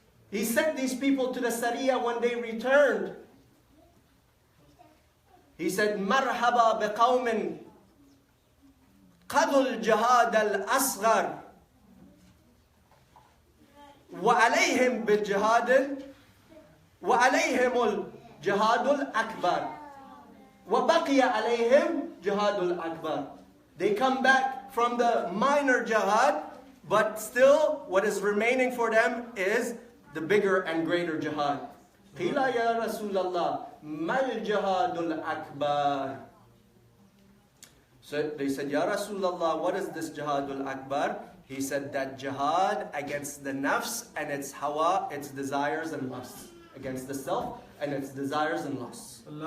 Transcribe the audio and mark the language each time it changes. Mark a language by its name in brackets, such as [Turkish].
[English] He sent these people to the Sariya. When they returned, he said, [Arabic] Marhaba biqawmin qadul jihad al-asghar وعليهم بالجهاد وعليهم الجهاد الأكبر وبقي عليهم جهاد الأكبر. [English] They come back from the minor jihad, but still what is remaining for them is the bigger and greater jihad. [Arabic] قيل يا رسول الله ما الجهاد الأكبر. [English] So they said, Ya Rasulullah, what is this jihadul akbar? He said that jihad against the nafs and its hawa, its desires and lusts. Against the self and its desires and lusts.